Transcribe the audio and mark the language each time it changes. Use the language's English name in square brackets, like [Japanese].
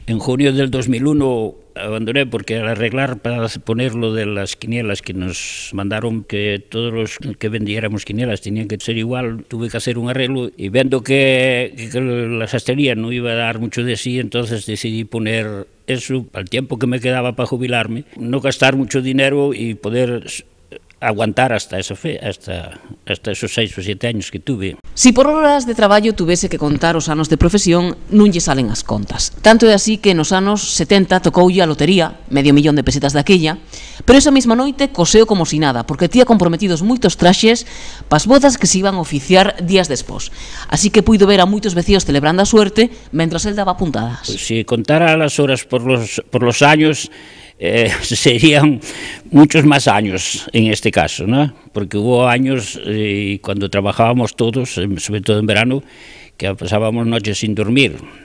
[Spanish] En junio del 2001 abandoné porque al arreglar para poner lo de las quinielas que nos mandaron que todos los que vendiéramos quinielas tenían que ser igual, tuve que hacer un arreglo y viendo que la sastrería no iba a dar mucho de sí, entonces decidí poner eso al tiempo que me quedaba para jubilarme, no gastar mucho dinero y poder aguantar hasta esos 6 [Galician] ou [Spanish] 7 años que tuve. [Galician] Si por horas de traballo tuvese que contar os anos de profesión, non lle salen as contas. Tanto é así que nos anos 70 tocoulle a lotería, $500,000 de pesetas daquella, pero esa mesma noite coseo como si nada, porque tía comprometidos moitos traxes pas bodas que se iban a oficiar días despois. Así que puido ver a moitos veciños celebrando a suerte, mentras el daba puntadas. [Spanish] Pues si contara las horas por los años, serían muchos más años en este caso, ¿no? Porque hubo años cuando trabajábamos todos, sobre todo en verano, que pasábamos noches sin dormir.